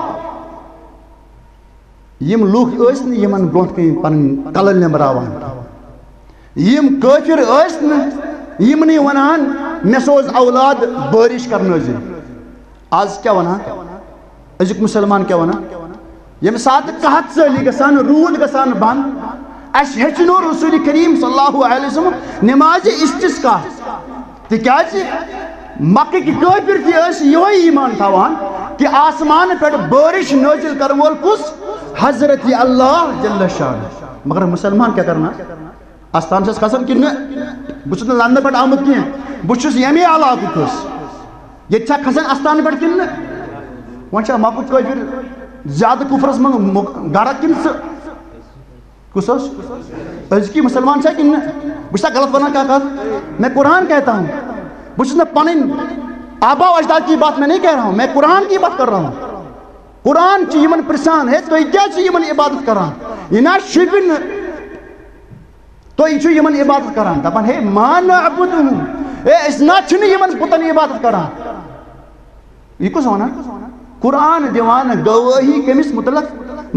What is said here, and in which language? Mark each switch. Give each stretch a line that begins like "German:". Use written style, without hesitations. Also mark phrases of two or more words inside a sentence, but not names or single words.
Kashmiri: یم لُکھ ٲسۍ نہٕ یمن برونٛٹھ کَنۍ پنٕنۍ کلہٕ نٮ۪مراوان، یم کٲفِر ٲسۍ نہٕ یِمنٕے ونان مےٚ سوز اولاد بٲرِش کرنٲوزِ۔ آز کیٛاہ ونان أزیُک مُسلمان کیٛاہ ونان؟ ییٚمہِ ساتہٕ قحط سٲلی گژھان، روٗد گژھان بنٛد، اَسہِ ہیٚچھنو رسول کریم
Arabic: صلی اللہ علیہ وسلم
Kashmiri: نمازِ استسقا، تِکیٛازِ مکٕکۍ کٲفِر تہِ ٲسۍ یِہوے ایٖمان تھاوان کہ آسمان پٮ۪ٹھ بٲرِش نٲزِل کرن وول کُس؟ حضرت اللہ
Arabic: جل شانہ۔
Kashmiri: مگر مسلمان کیٛاہ کرنا؟ استان چھس کھسان کِنہٕ نہٕ؟ بہٕ چھُس نہٕ لندنہٕ پٮ۪ٹھ آمُت کینٛہہ، بہٕ چھُس ییٚمے علاقُک حظ، ییٚتہِ چھا کھسان استانہٕ پٮ۪ٹھ کِنہٕ نہٕ؟ وۄنۍ چھا مکُک کٲفِر زیادٕ کُفرس منٛز گرٕ کِنہٕ ژٕ کُس اوس؟ أزکی مسلمان چھا کِنہٕ نہٕ؟ بہٕ چھُسا غلط ونان کانٛہہ کتھ؟
Urdu: میں قرآن کہتا ہوں،
Kashmiri: بہٕ چھُس نہٕ پنٕنۍ آبا و اجداد
Urdu: کی بات میں نہیں کہہ رہا ہوں، میں قرآن کی بات کر رہا ہوں۔
Kashmiri: قرآن چھُ یِمن پرژھان ہے تُہۍ کیٛازِ چھِو یِمن عبادت کران؟ یہِ نہ شوٗبہِ نہٕ، تُہۍ چھِو یِمن عبادت کران، دپان ہے
Arabic: ما نعبدہم،
Kashmiri: ہے أسۍ نہ چھِنہٕ یِمن بُتن عبادت کران۔ یہِ کُس ونان؟ قرآن دِوان گوٲہی کٔمِس مُتعلق؟